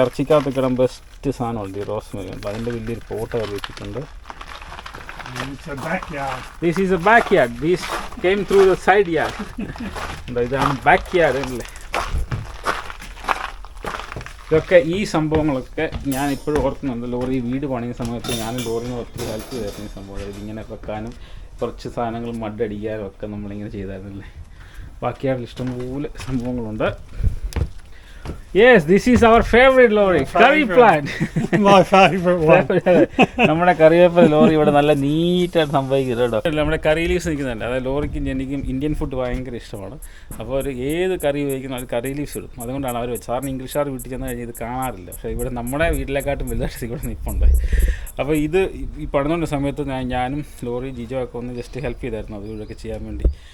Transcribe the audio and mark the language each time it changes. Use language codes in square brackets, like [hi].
[ml] ഇറച്ചിക്കകത്ത് കിടാൻ best സാധനമുണ്ട് ഈ rosemary. അപ്പോൾ അതിൻ്റെ വലിയൊരു പോട്ട് കയറി വെച്ചിട്ടുണ്ട്. [en] It's a backyard. This is a backyard. This came through the side yard. [ml] ഇതാണ് ബാക്ക്യാർഡ് അല്ലേ. ഇതൊക്കെ ഈ സംഭവങ്ങളൊക്കെ ഞാൻ ഇപ്പോഴും ഓർക്കുന്നുണ്ട്. ലോറി വീട് പണിയുന്ന സമയത്ത് ഞാൻ ലോറിന് ഒത്തിരി ഹെൽപ്പ് ചെയ്തായിരുന്നു ഈ സംഭവം. ഇതിങ്ങനെ വെക്കാനും കുറച്ച് സാധനങ്ങൾ മഡടിക്കാനും ഒക്കെ നമ്മളിങ്ങനെ ചെയ്തായിരുന്നല്ലേ. ബാക്കിയായിട്ട് ഇഷ്ടംപോലെ സംഭവങ്ങളുണ്ട്. [en] Yes, this is our favorite lorry. Curry plant. My favorite one. [ml] നമ്മുടെ കറിവേപ്പില ലോറി ഇവിടെ നല്ല നീറ്റായിട്ട് സംഭവിക്കുന്നത് കേട്ടോ. നമ്മുടെ കറി ലീവ്സ് നിൽക്കുന്നുണ്ട്. അതായത് ലോറിക്കും എനിക്കും ഇന്ത്യൻ ഫുഡ് ഭയങ്കര ഇഷ്ടമാണ്. അപ്പോൾ അവർ ഏത് കറി ഉപയോഗിക്കുന്ന അവർ കറി ലീവ്സ് ഇടും. അതുകൊണ്ടാണ് അവർ സാറിന് ഇംഗ്ലീഷുകാർ വീട്ടിൽ ചെന്ന് കഴിഞ്ഞാൽ ഇത് കാണാറില്ല. പക്ഷേ ഇവിടെ നമ്മുടെ വീട്ടിലേക്കാട്ടും വലുതായിട്ട് ഇവിടെ നിൽപ്പുണ്ട്. അപ്പോൾ ഇത് ഈ പണിതുകൊണ്ട സമയത്ത് ഞാനും ലോറി ജിജോ ഒക്കെ ഒന്ന് ജസ്റ്റ് ഹെൽപ്പ് ചെയ്തായിരുന്നു അത് ഇവിടെയൊക്കെ ചെയ്യാൻ വേണ്ടി.